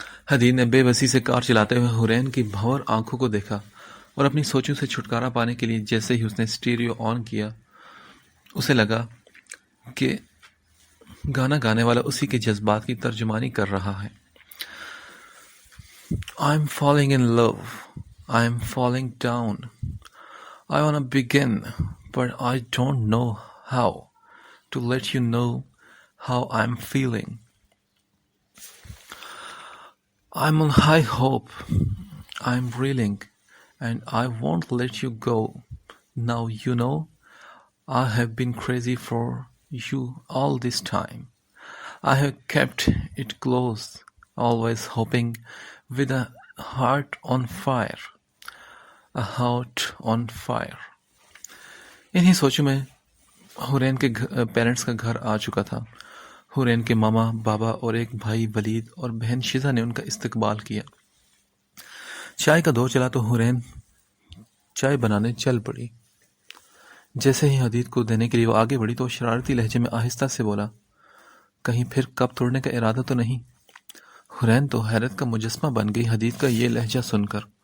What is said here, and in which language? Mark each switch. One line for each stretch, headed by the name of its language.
Urdu: حدید نے بے بسی سے کار چلاتے ہوئے حورین کی بھور آنکھوں کو دیکھا اور اپنی سوچوں سے چھٹکارا پانے کے لیے جیسے ہی اس نے اسٹیریو آن کیا، اسے لگا کہ گانا گانے والا اسی کے جذبات کی ترجمانی کر رہا ہے۔
English: I'm falling in love. I'm falling down. I wanna begin, but I don't know how to let you know how I'm feeling. I'm on high hope. I'm reeling, and I won't let you go. Now you know I have been crazy for you all this time. I have kept it close, always hoping with a heart on fire. A heart on fire.
Urdu: انہی سوچوں میں حورین کے parents کا گھر آ چکا تھا۔ حورین کے ماما، بابا اور ایک بھائی ولید اور بہن شزا نے ان کا استقبال کیا۔ چائے کا دور چلا تو حورین چائے بنانے چل پڑی۔ جیسے ہی حدید کو دینے کے لیے وہ آگے بڑھی تو شرارتی لہجے میں آہستہ سے بولا، کہیں پھر کب توڑنے کا ارادہ تو نہیں؟ حورین تو حیرت کا مجسمہ بن گئی حدید کا یہ لہجہ سن کر۔